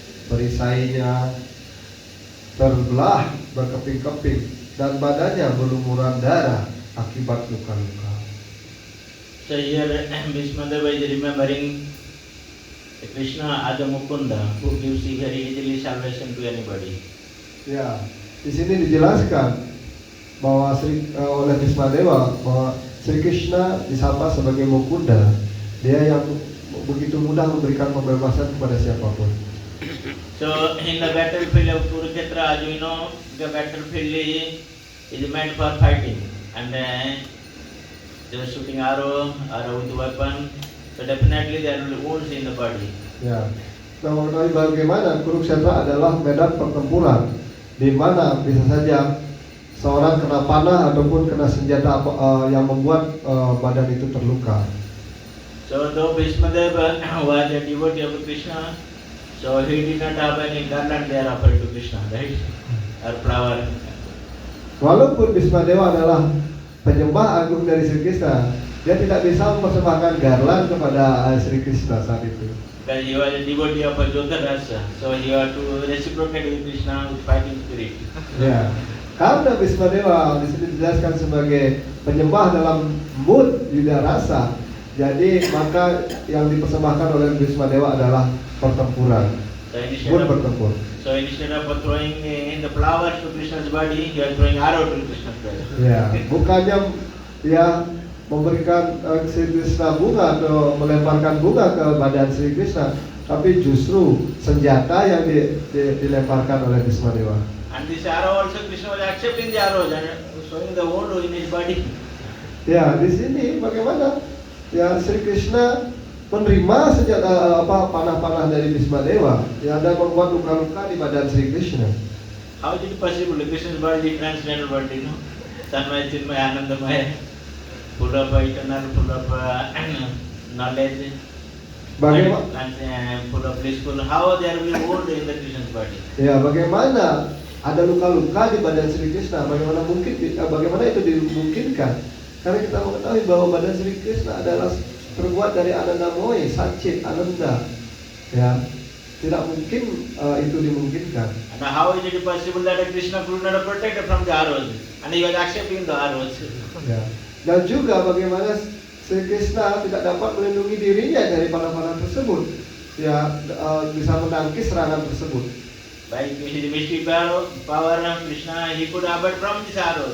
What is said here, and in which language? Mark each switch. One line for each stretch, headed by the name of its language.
Indonesian: Perisainya terbelah berkeping-keping dan badannya berlumuran darah akibat luka-luka.
English: So here Bhishma Deva is remembering Krishna as a Mukunda who gives very easily salvation to anybody.
Indonesian: Ya, di sini dijelaskan bahwa oleh Bhisma Dewa bahwa Sri Krishna disapa sebagai Mukunda, dia yang begitu mudah memberikan pembebasan kepada siapapun.
English: So in the battlefield of Kurukshetra, as we know, the battlefield is meant for fighting, and they were shooting arrow with weapon, so definitely there will be wounds in the body.
Indonesian: Ya. Nah, mengenai bagaimana Kurukshetra adalah medan pertempuran di mana bisa saja seorang kena panah ataupun kena senjata yang membuat badan itu terluka.
English: So though Bhismadeva was a devotee of Krishna, so he did not have any garland there offered to Krishna, right? Or flower.
Indonesian: Walaupun Bhismadewa adalah penyembah agung dari Sri Krishna, dia tidak bisa mempersembahkan garland kepada Sri Krishna saat itu.
English: Because he was a devotee of Jyotirasa, so he had to reciprocate with Krishna with fighting spirit.
Indonesian: Ya, karena Bhismadewa di sini dijelaskan sebagai penyembah dalam mood yuda rasa, jadi maka yang dipersembahkan oleh Bhismadewa adalah pertempuran, mood bertempur.
English: So instead of throwing in the flowers to Krishna's body, he was throwing arrow to Krishna's body.
Indonesian: Ya, bukannya ya memberikan Sri Krishna bunga atau melemparkan bunga ke badan Sri Krishna, tapi justru senjata yang dilemparkan oleh Bhismadewa.
English: And this arrow also, Krishna was accepting the arrows and showing the wound in his body.
Indonesian: Ya, di sini bagaimana ya Sri Krishna menerima senjata panah-panah dari Bhismadewa yang ada membuat luka-luka di badan Sri Krishna.
English: How is it possible? Krishna's body, transcendental body, no? Tanmaya, Chinmaya, Anandamaya, full of eternal, full of knowledge,
Indonesian: Bagaimana?
English: full of blissful. How there will be wound in the Krishna's body?
Indonesian: Ya, bagaimana ada luka-luka di badan Sri Krishna? Bagaimana itu dimungkinkan? Karena kita mengetahui bahwa badan Sri Krishna adalah terbuat dari Anandamoy, Satchit, Ananda. Ya, tidak mungkin itu dimungkinkan.
English: And how is it possible that Krishna could not protect from the arrows, and he was accepting the arrows?
Indonesian: Ya. Dan juga bagaimana Sri Krishna tidak dapat melindungi dirinya dari panah-panah tersebut, ya bisa menangkis serangan tersebut.
English: By his mystic power, Krishna he could avoid from these arrows.